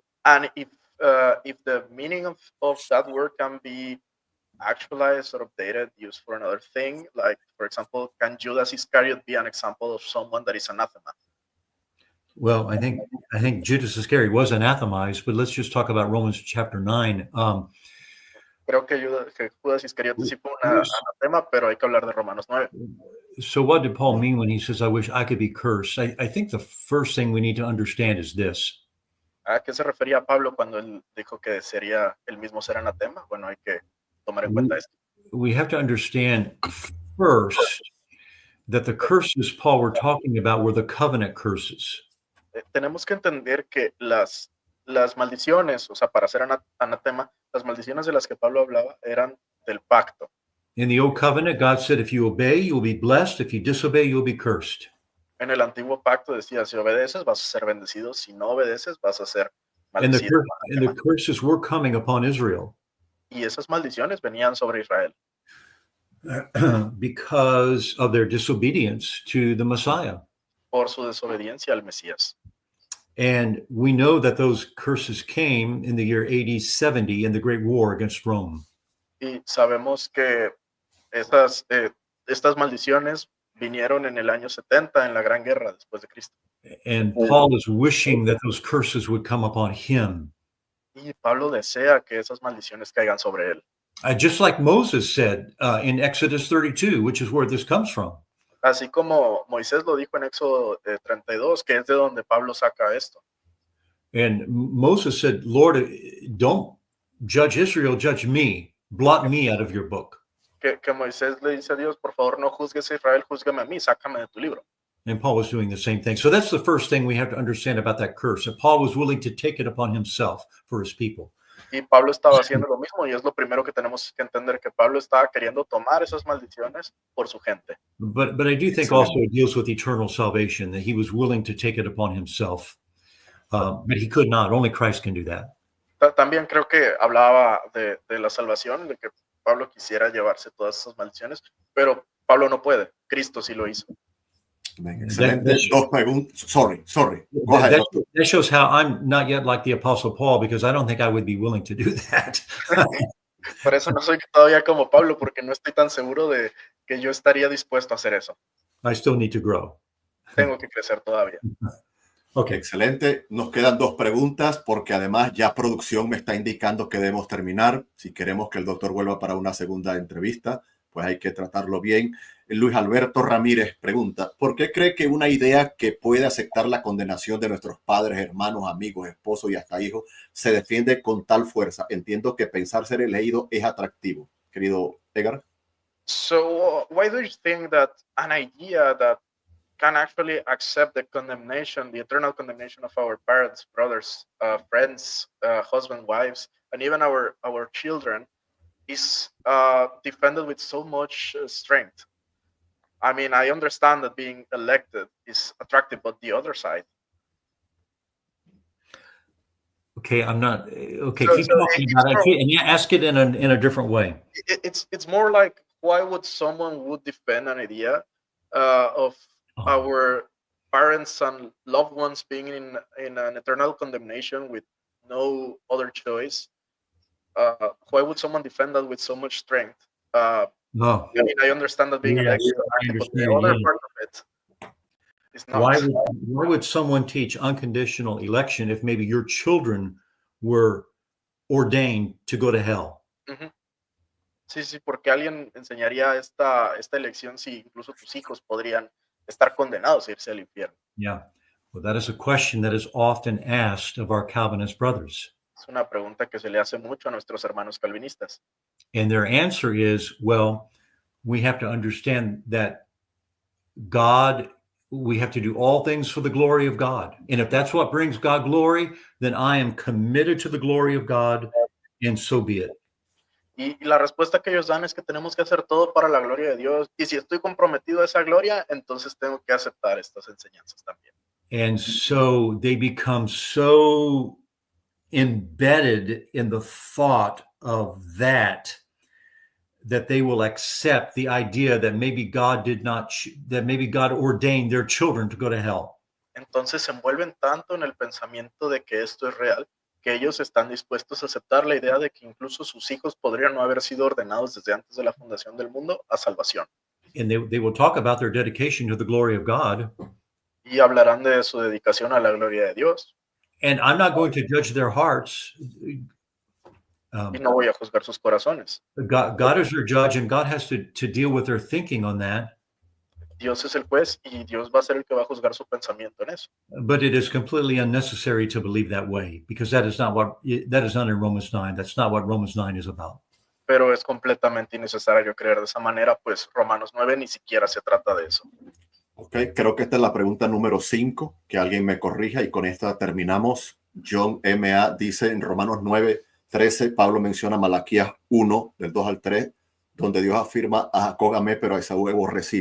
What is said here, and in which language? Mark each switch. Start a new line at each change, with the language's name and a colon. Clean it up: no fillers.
English: and if the meaning of that word can be actualized or updated, used for another thing, like for example, can Judas Iscariot be an example of someone that is anathema? Well, I think Judas Iscariot was anathemized, but let's just talk about Romans chapter 9.
Spanish: Creo que Judas Iscariote sí fue un anatema, pero hay que hablar de Romanos 9.
English: So what did Paul mean when he says, I wish I could be cursed? I think the first thing we need to understand is this.
Spanish: ¿A qué se refería Pablo cuando él dijo que sería el mismo ser anatema? Bueno, hay que tomar en cuenta esto.
English: We have to understand first that the curses Paul were talking about were the covenant curses.
Spanish: Tenemos que entender que las maldiciones, o sea, para ser anatema, las maldiciones de las que Pablo hablaba eran del pacto.
English: In the old covenant, God said, if you obey, you will be blessed. If you disobey, you'll be cursed.
Spanish: En el antiguo pacto decía, si obedeces vas a ser bendecido, si no obedeces vas a ser maldecido.
English: And the curses were coming upon Israel.
Spanish: Y esas maldiciones venían sobre Israel.
English: Because of their disobedience to the Messiah.
Spanish: Por su desobediencia al Mesías.
English: And we know that those curses came in the year AD 70 in the Great War against Rome.
Spanish: Y sabemos que estas maldiciones vinieron en el año 70 en la Gran Guerra después de Cristo.
English: And Paul is wishing that those curses would come upon him.
Spanish: Y Pablo desea que esas maldiciones caigan sobre él.
English: Just like Moses said in Exodus 32, which is where this comes from.
Spanish: Así como Moisés lo dijo en Éxodo 32, que es de donde Pablo saca esto.
English: And Moses said, Lord, don't judge Israel, judge me. Blot me out of your book.
Spanish: Que Moisés le dice a Dios, por favor, no juzgues a Israel, júzgame a mí, sácame de tu libro.
English: And Paul was doing the same thing. So that's the first thing we have to understand about that curse. That Paul was willing to take it upon himself for his people.
Spanish: Y Pablo estaba haciendo lo mismo, y es lo primero que tenemos que entender, que Pablo estaba queriendo tomar esas maldiciones por su gente.
English: But I do think also it deals with eternal salvation, that he was willing to take it upon himself. But he could not. Only Christ can do that.
Spanish: También creo que hablaba de la salvación, de que Pablo quisiera llevarse todas esas maldiciones, pero Pablo no puede. Cristo sí lo hizo. Excelente. Dos preguntas.
English: Sorry. Go ahead. That shows how I'm not yet like the Apostle Paul, because I don't think I would be willing to do that.
Spanish: Por eso no soy todavía como Pablo, porque no estoy tan seguro de que yo estaría dispuesto a hacer eso.
English: I still need to grow.
Spanish: Tengo que crecer todavía.
English: Okay.
Spanish: Excelente. Nos quedan dos preguntas porque además ya producción me está indicando que debemos terminar. Si queremos que el doctor vuelva para una segunda entrevista, pues hay que tratarlo bien. Luis Alberto Ramírez pregunta, ¿por qué cree que una idea que puede aceptar la condenación de nuestros padres, hermanos, amigos, esposos y hasta hijos se defiende con tal fuerza? Entiendo que pensar ser elegido es atractivo. Querido Edgar.
English: So why do you think that an idea that can actually accept the condemnation, the eternal condemnation of our parents, brothers, friends, husbands, wives, and even our children is defended with so much strength? I mean, I understand that being elected is attractive, but the other side. Okay, I'm not. Okay, keep talking about it and ask it in a different way. It's more like, why would someone would defend an idea of our parents and loved ones being in an eternal condemnation with no other choice? Why would someone defend that with so much strength? No. I mean, I understand that being elected, but the other part of it is not. Why would someone teach unconditional election if maybe your children were ordained to go to hell? Uh-huh.
Spanish: Sí, porque alguien enseñaría esta elección si incluso tus hijos podrían estar condenados a irse al infierno.
English: Yeah. Well, that is a question that is often asked of our Calvinist brothers.
Spanish: Es una pregunta que se le hace mucho a nuestros hermanos calvinistas.
English: And their answer is, well, we have to understand that we have to do all things for the glory of God. And if that's what brings God glory, then I am committed to the glory of God, and so be it.
Spanish: Y la respuesta que ellos dan es que tenemos que hacer todo para la gloria de Dios. Y si estoy comprometido a esa gloria, entonces tengo que aceptar estas enseñanzas también.
English: And so they become so embedded in the thought of that they will accept the idea that maybe God did not, that maybe God ordained their children to go to hell.
Spanish: Entonces se envuelven tanto en el pensamiento de que esto es real, que ellos están dispuestos a aceptar la idea de que incluso sus hijos podrían no haber sido ordenados desde antes de la fundación del mundo a salvación.
English: And they will talk about their dedication to the glory of God.
Spanish: Y hablarán de su dedicación a la gloria de Dios.
English: And I'm not going to judge their hearts.
Spanish: Y no voy a juzgar sus corazones.
English: God is their judge, and God has to deal with their thinking on that.
Spanish: Dios es el juez y Dios va a ser el que va a juzgar su pensamiento en eso.
English: But it is completely unnecessary to believe that way, because that is not in Romans 9. That's not what Romans 9 is about.
Spanish: Pero es completamente innecesario creer de esa manera, pues Romanos 9 ni siquiera se trata de eso. Ok, creo que esta es la pregunta número 5, que alguien me corrija y con esta terminamos. John M.A. dice en Romanos 9:13, Pablo menciona Malaquías 1, del 2 al 3, donde Dios afirma a Jacob amé, pero a Esaú aborrecí.